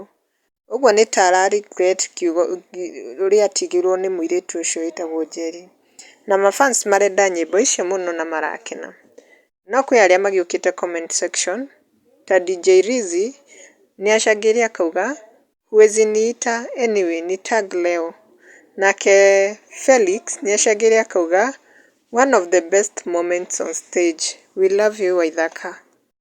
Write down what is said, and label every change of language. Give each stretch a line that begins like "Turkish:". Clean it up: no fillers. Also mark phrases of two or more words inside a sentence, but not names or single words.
Kikuyu: Ũguo nĩ ta ara regret kiugo ũrĩa atigirwo nĩ mũirĩtu ũcio wĩtagwo Njeri. Na mafans marenda nyĩmbo icio mũno na marakena. No kwĩ arĩa magĩũkĩte
English: comment section
Kikuyu: ta DJ Rizzy nĩacangĩre akauga
Swahili: huwezi niita anyway ni tag leo.
Kikuyu: Nake Felix nĩacangĩre akauga
English: one of the best moments on stage, we love you Waithaka.